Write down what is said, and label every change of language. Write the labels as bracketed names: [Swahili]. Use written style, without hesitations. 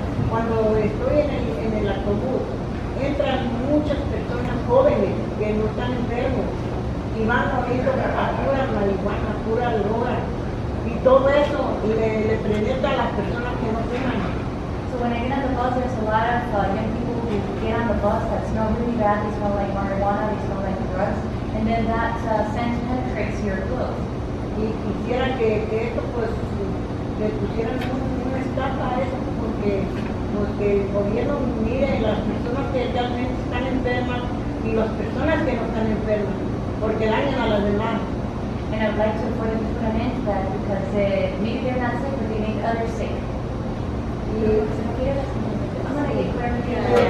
[Spanish] Cuando estoy en el autobús, entran muchas personas jóvenes que no están enfermos y van oliendo a pura marihuana, pura droga, y todo eso le presenta a las personas que no fuman. [English] So when I get on the bus, there's a lot of young people who get on the bus that smell really bad. They smell like marijuana, they smell like drugs, and then that scent penetrates your clothes. [Spanish] Y quisiera que esto pues le pusieran una estafa a eso, porque el gobierno mire las personas que realmente están enfermas y las personas que no están enfermas, porque dañan a las demás. [English] And I'd like for them to put an end to that because maybe they're not sick, but they make others sick. Y I'm gonna get clarification.